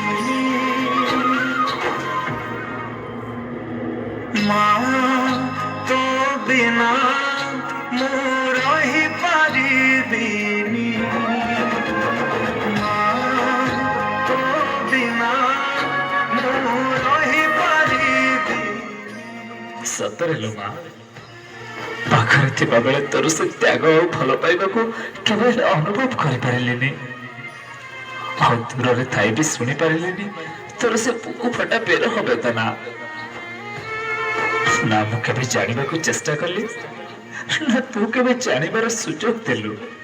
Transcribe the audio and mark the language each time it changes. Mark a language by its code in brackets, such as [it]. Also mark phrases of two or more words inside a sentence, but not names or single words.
[or] ମା ତୋ ବିନା ମୁ ରହି ପାରିବିନି ମା ତୋ ବିନା ମୁ ରହି ପାରିବିନି। ସତରେ ଲୋ ମା, ପାଖରେ ଥିବା ବେଳେ ତୋର ସେ ତ୍ୟାଗ ଆଉ ଭଲ ପାଇବାକୁ କେବେ ହେଲେ ଅନୁଭବ କରିପାରିଲିନି। ଆଉ ଦୂରରେ ଥାଇ ବି ଶୁଣିପାରିଲିନି ତୋର ସେ ବୁକୁ ଫଟା ବେରହ ବେଦନା। ନା ମୁଁ କେବେ ଜାଣିବାକୁ ଚେଷ୍ଟା କଲି ନା ତୁ କେବେ ଜାଣିବାର ସୁଯୋଗ ଦେଲୁ।